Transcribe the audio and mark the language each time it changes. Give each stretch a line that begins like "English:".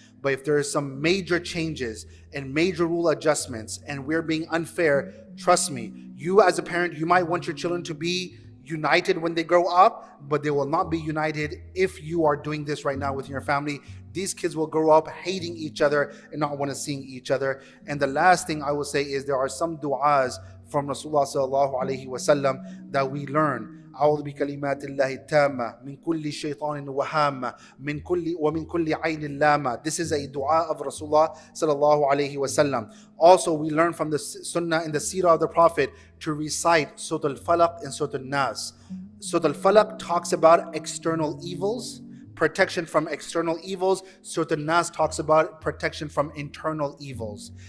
English: But if there is some major changes and major rule adjustments and we're being unfair, trust me, you as a parent, you might want your children to be united when they grow up, but they will not be united if you are doing this right now with your family. These kids will grow up hating each other and not want to see each other. And the last thing I will say is there are some du'as from Rasulullah sallallahu alaihi wasallam that we learn.
Arabic: أعوذ بكلمات الله التامة من كل شيطان وهامة ومن كل عين لامة.
English: This is a dua of Rasulullah sallallahu alaihi wasallam. Also, we learn from the sunnah and the seerah of the Prophet to recite Surah Al-Falaq and Surah Al-Nas. Surah Al-Falaq talks about external evils, protection from external evils. Surah Al-Nas talks about protection from internal evils.